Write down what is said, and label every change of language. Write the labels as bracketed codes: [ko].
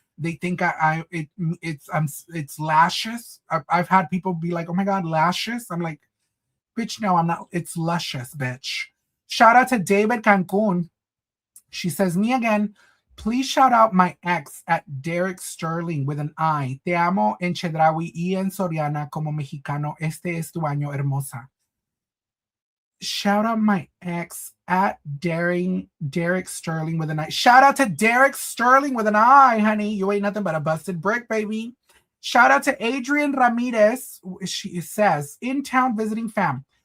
[en] They think it's Lashes. I've had people be like, "Oh my God, Lashes." I'm like, "Bitch, no, I'm not. It's Lushious, bitch." Shout out to David Cancun. She says, "Me again. Please shout out my ex at Derek Sterling with an I. [es] Te amo en Chedraui y en Soriana como mexicano. Este es tu año, hermosa." [en] Shout out my ex at Derek Sterling with an I. Shout out to Derek Sterling with an I, honey. You ain't nothing but a busted brick, baby. Shout out to Adrian Ramirez. She says, in town visiting fam.